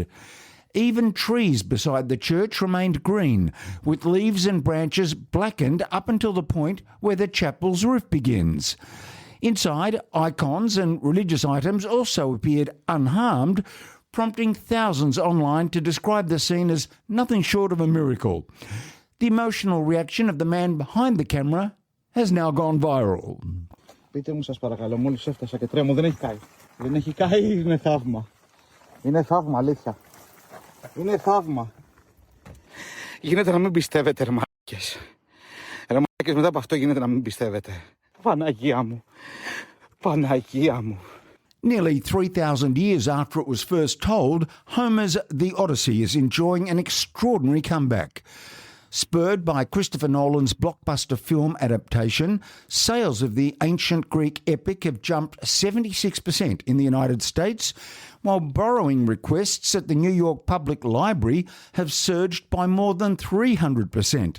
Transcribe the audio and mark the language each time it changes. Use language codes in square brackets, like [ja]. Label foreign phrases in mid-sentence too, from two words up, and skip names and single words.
[en] Even trees beside the church remained green, with leaves and branches blackened up until the point where the chapel's roof begins. Inside, icons and religious items also appeared unharmed, prompting thousands online to describe the scene as nothing short of a miracle. The emotional reaction of the man behind the camera has now gone viral. [el] Πείτε μου σας παρακαλώ, μόλις έφτασα και τρέμω, δεν έχει καεί. Δεν έχει καεί, είναι θαύμα. Είναι θαύμα, αλήθεια. Είναι θαύμα. Γίνεται να μην πιστεύετε, ρε μαλάκες. Ρε μαλάκες, μετά από αυτό γίνεται να μην πιστεύετε. Παναγία μου. Παναγία μου. [en] Nearly 3,000 years after it was first told, Homer's The Odyssey is enjoying an extraordinary comeback. Spurred by Christopher Nolan's blockbuster film adaptation, sales of the ancient Greek epic have jumped 76% in the United States, while borrowing requests at the New York Public Library have surged by more than 300%.